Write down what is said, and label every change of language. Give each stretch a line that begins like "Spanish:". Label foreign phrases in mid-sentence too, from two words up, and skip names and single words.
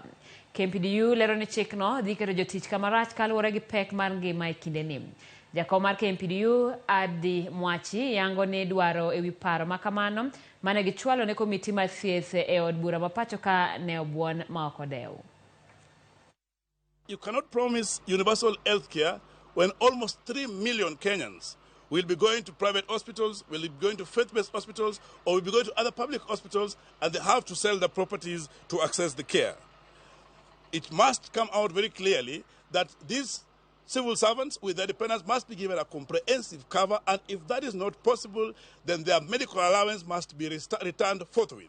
Luo (Kenya and Tanzania): KMPDU lero ni chikno dhi keto jotich kamarach kaluwore gi pek mar ngima e kindeni. Jakom mar KMPDU Adi Mwachi yango ni dwaro ewi paro makamano mane gichwalo ne komiti mar thieth e od bura ma pacho ka ne obuon ma ok odew.
English: You cannot promise universal health care when almost 3 million Kenyans will be going to private hospitals, will be going to faith-based hospitals, or will be going to other public hospitals, and they have to sell their properties to access the care. It must come out very clearly that these civil servants with their dependents must be given a comprehensive cover, and if that is not possible, then their medical allowance must be returned forthwith.